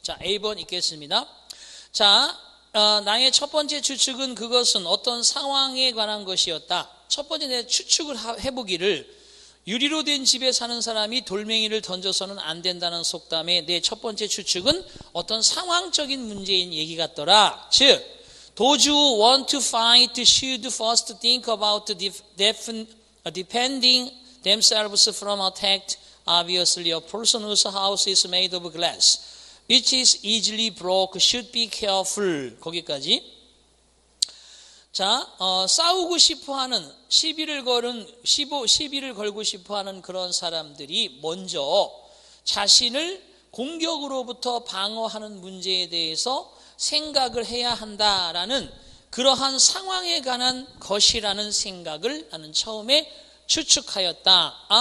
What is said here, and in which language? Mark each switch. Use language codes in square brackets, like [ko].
[ko] 자, A번 읽겠습니다. 자, 나의 첫 번째 추측은 그것은 어떤 상황에 관한 것이었다. 첫 번째 내 추측을 해보기를 유리로 된 집에 사는 사람이 돌멩이를 던져서는 안 된다는 속담의 내 첫 번째 추측은 어떤 상황적인 문제인 얘기 같더라. 즉, [en] those who want to fight should first think about defending themselves from attack. Obviously, a person whose house is made of glass, which is easily broke, should be careful. [ko] 거기까지. 자, 싸우고 싶어하는 시비를 걸고 싶어하는 그런 사람들이 먼저 자신을 공격으로부터 방어하는 문제에 대해서 생각을 해야 한다라는 그러한 상황에 관한 것이라는 생각을 나는 처음에 추측하였다.